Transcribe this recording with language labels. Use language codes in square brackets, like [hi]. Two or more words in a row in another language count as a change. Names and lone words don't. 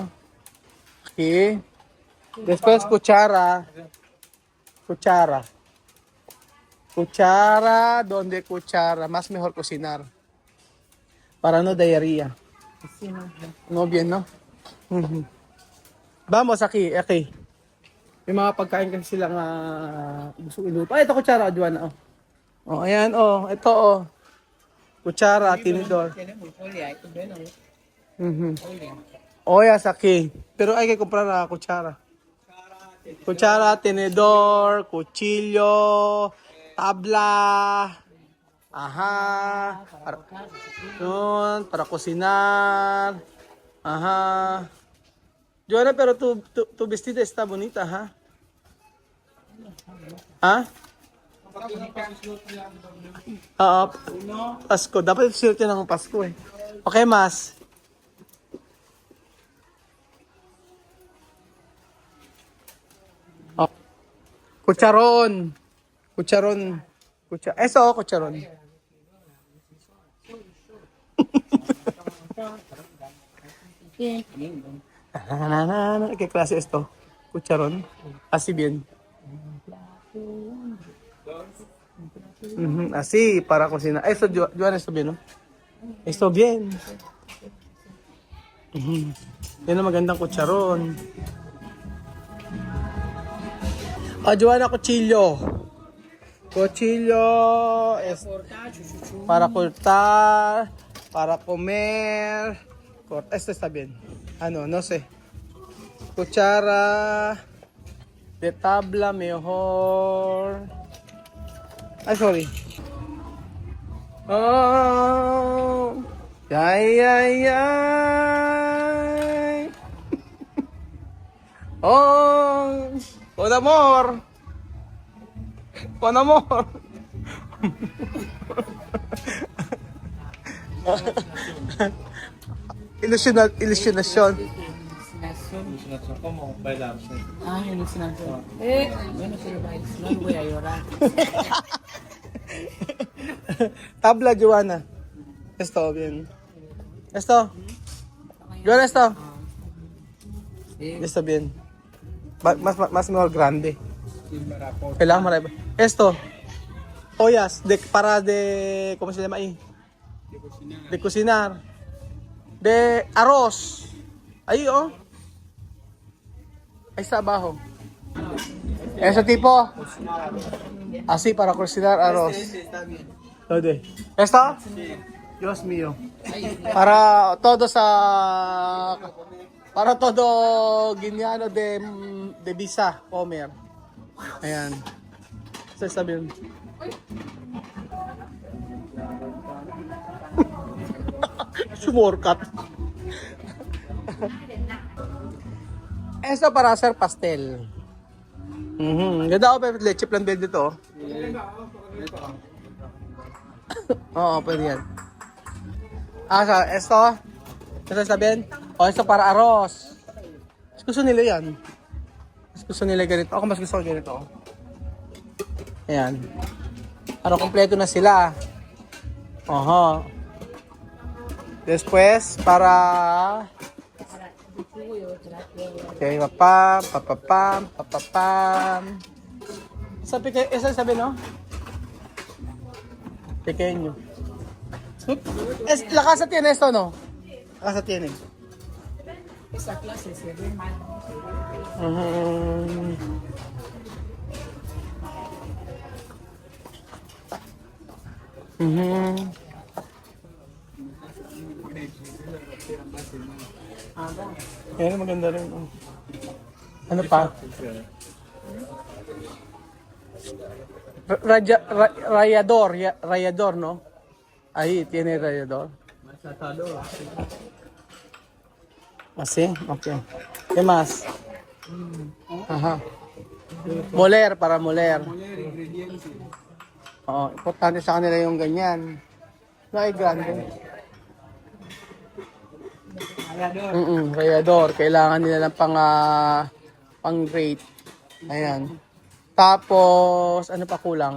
[es] Okay. Después cuchara. Cuchara. Cuchara, ¿dónde cuchara? Más mejor cocinar. Para no diarrea. No bien, no? Vamos, aquí. [tl] May mga pagkain kasi silang gusto iluto. Ay, ito kutsara, Joanna. Oh, ayan, oh. Ito, oh. Kutsara, tinidor. [es] Oyas aquí. Pero hay que comprar la cuchara. Cuchara, tenedor, cuchillo, tabla. Ajá. Para cocinar. Ajá. Joana, pero tu vestida está bonita, ¿ha? [tl] ¿Ah? Oo. Pasko. Dapat suot yan ng Pasko eh. Okay, mas. Oh. Kucharon. [es] Eso, kucharon. ¿Qué clase es esto? Cucharón. Así bien. Así, para cocinar. Eso, Joan, esto bien, ¿no? Esto bien. [tl] Yan ang magandang kucharon. [es] Joanna, cuchillo. Cuchillo es para cortar, para comer. Esto está bien. No sé. Cuchara de tabla mejor. Ay, sorry. Oh. Ay. Oh. Con amor. Con amor. [tl] Ilusionasyon. Ah, ilusionasyon. [es] Bueno, se lo bailes. No voy a llorar. Tabla, Joanna. Esto, bien. Esto. Joanna, esto. Esto, bien. Más mejor grande. [tl] Kailangan marami. [es] Esto. Ollas. ¿Cómo se llama ahí? De cocinar. De arroz. Ahí, oh. Ahí está abajo. Ese tipo. Así para cocinar arroz. ¿Dónde? ¿Esto? Dios mío. Para todo Guineano de visa comer. [tl] Ayan. Ito [es] está bien. [tl] Sumorkat. [es] Esto para hacer pastel. [tl] Ganda ako, Pepe. Leche plan bed dito, oh. Oo, pwede yan. Esto? Ito sabihin? [es] Esto para arroz. [tl] Mas gusto nila yan. Mas gusto nila ganito. Ako mas gusto ko ganito. Ayan. Para kompleto na sila. Oho. [es] Después, para... Okay, papapam. Esa sabi, no? Pequeño. La casa tiene esto, ¿no? La casa tiene. Esa clase se ve mal. [tl] Yan, maganda rin. Oh. Ano pa? Rayador, no? [es] Ahí, tiene rayador. Así, okay. ¿Qué más? Ajá. Moler, para moler. [tl] Oo, importante sa kanila yung ganyan. [es] No, ay grande. Rayador. [tl] Kailangan nila ng pang grate. Ayan. Tapos, ano pa kulang?